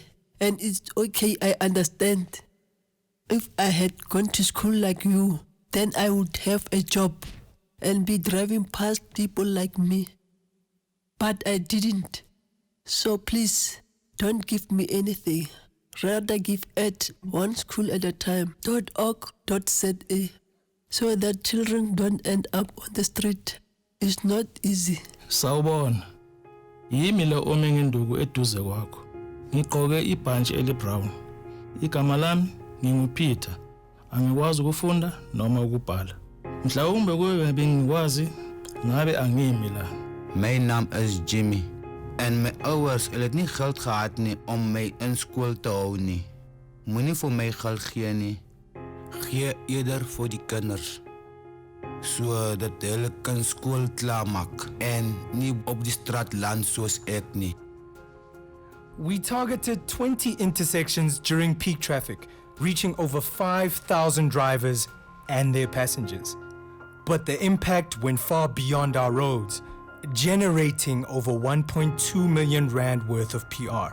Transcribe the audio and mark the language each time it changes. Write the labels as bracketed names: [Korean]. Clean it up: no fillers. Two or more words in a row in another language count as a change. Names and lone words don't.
[English] And it's okay, I understand. If I had gone to school like you, then I would have a job and be driving past people like me. But I didn't. So please, don't give me anything. Rather give at One School at a Time.org.za so that children don't end up on the street. It's not easy. [Zulu] Sawubona. Yimi lo ome ngenduku eduze kwakho. Ngigqoke ibhantshi elibrown. Igama lami nginguPeter. Angikwazi ukufunda noma ukubhala. Mhlawumbe kuwe bengikwazi ngabe angimi la. [Afrikaans] My naam is Jimmy. En my ouers het nie geld gehad nie om my in skool te hou nie. Moenie vir my geld gee nie. Gee eerder vir die kinders. Sodat hulle kan skool klaarmaak en nie op die straat land soos ek nie. [English] We targeted 20 intersections during peak traffic, reaching over 5,000 drivers and their passengers. But the impact went far beyond our roads, generating over 1.2 million rand worth of PR.